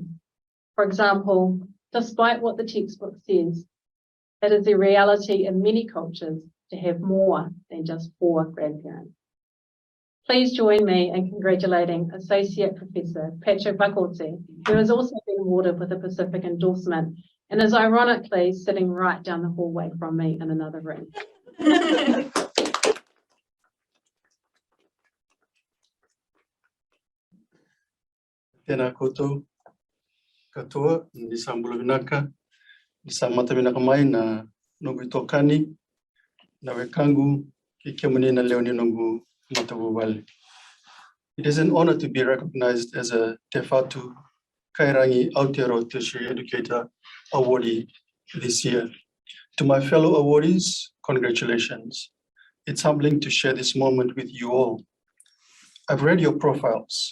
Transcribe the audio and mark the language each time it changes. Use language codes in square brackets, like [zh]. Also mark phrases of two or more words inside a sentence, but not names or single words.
[en] For example, despite what the textbook says, it is the reality in many cultures to have more than just 4 grandparents. Please join me in congratulating Associate Professor Patrick Vakaoti, who has also been awarded with a Pacific endorsement and is ironically sitting right down the hallway from me in another room. [mi] Tēnā koutou katoa, [fj] ni sambula vinaka, ni samata vinaka mai na nungu tokani, na wekangu ki kia munina leo ni nungu matavu wale. [en] It is an honor to be recognized as a Te Whatu Kairangi Aotearoa Tertiary Educator Awardee this year. To my fellow awardees, congratulations. It's humbling to share this moment with you all. I've read your profiles.